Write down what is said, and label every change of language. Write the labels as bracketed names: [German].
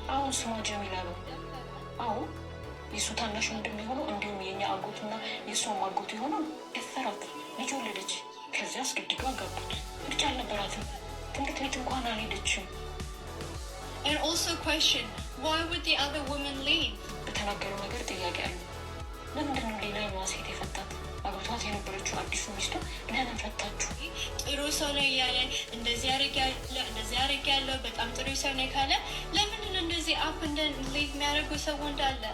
[Amharic] አሁን ስሟ ጀሚላ ነው። አሁን የእሱ ታናሽ ወንድም የሆነው እንዲሁም የኛ አጎቱና የእሷም አጎቱ የሆነው ደፈራት። ልጅ ወለደች። ከዚያ አስገድዶ አጋቡት። ምርጫ አልነበራትም። ትምህርት ቤት እንኳን አልሄደችም። [English] And also question, why would the other woman leave? [Amharic] በተናገረው ነገር ጥያቄ አለ። ለምንድን ነው ሌላኛዋ ሴት የፈታት? አግብቷት የነበረችው አዲሱ ሚስቱ ለምን ፈታችሁ? ጥሩ ሰው ነው እያለ እንደዚህ አድርጊያለሁ በጣም ጥሩ ሰው ነው ካለ ለምንድን ነው እንደዚህ አፕ እንደን ሊቭ የሚያደርጉ ሰው እንዳለ?